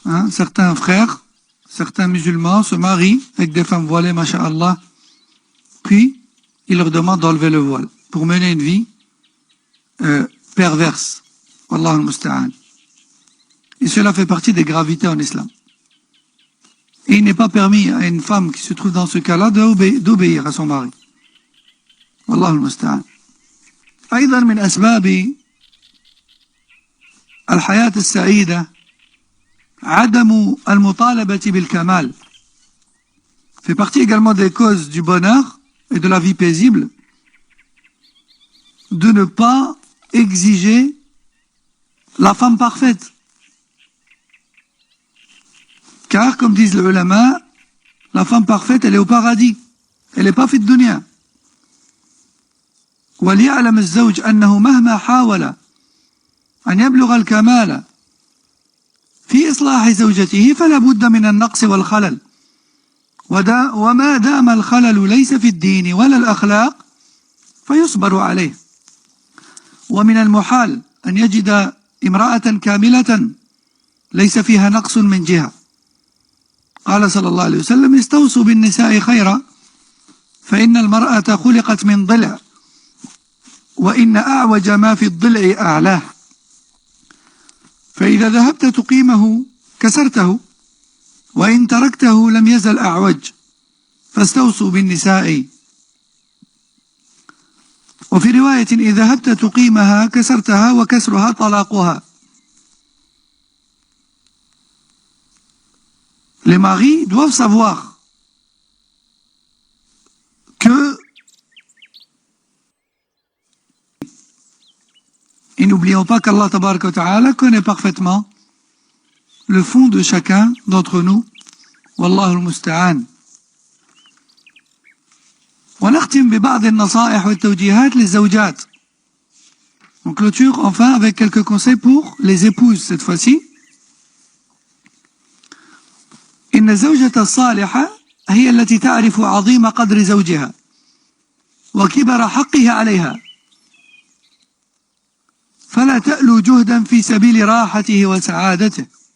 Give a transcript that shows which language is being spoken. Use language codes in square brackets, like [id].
[fr] Certains frères, certains musulmans se marient avec des femmes voilées, masha'Allah, puis ils leur demandent d'enlever le voile pour mener une vie perverse. [ar] Wallahu al-musta'an. [fr] Et cela fait partie des gravités en islam. Et il n'est pas permis à une femme qui se trouve dans ce cas-là d'obéir à son mari. [ar] Wallahu al-musta'an. أيضا من أسباب الحياة السعيدة عدم المطالبة بالكمال. [fr] Fait partie également des causes du bonheur et de la vie paisible de ne pas exiger la femme parfaite. Car, comme disent les ulama, la femme parfaite, elle est au paradis. Elle n'est pas faite de dunya. [ar] وليعلم الزوج أنه مهما حاول أن يبلغ الكمال في إصلاح زوجته فلا بد من النقص والخلل وما دام الخلل ليس في الدين ولا الأخلاق فيصبر عليه ومن المحال أن يجد امرأة كاملة ليس فيها نقص من جهة. قال صلى الله عليه وسلم استوصوا بالنساء خيرا فإن المرأة خلقت من ضلع وإن أعوج ما في الضلع أعلاه فإذا ذهبت تقيمه كسرته وإن تركته لم يزل أعوج فاستوصوا بالنساء وفي رواية إذا ذهبت تقيمها كسرتها وكسرها طلاقها. [fr] Les maris doivent savoir que, et n'oublions pas qu'Allah Tabaraka wa Ta'ala connaît parfaitement le fond de chacun d'entre nous. [ar] Wallahu al-musta'an. ونختم ببعض النصائح والتوجيهات للزوجات. [fr] On clôture enfin avec quelques conseils pour les épouses cette fois-ci. [ar] إن الزوجة الصالحة هي التي تعرف عظيم قدر زوجها وكبر حقه عليها فلا تألو جهدا في سبيل راحته وسعادته.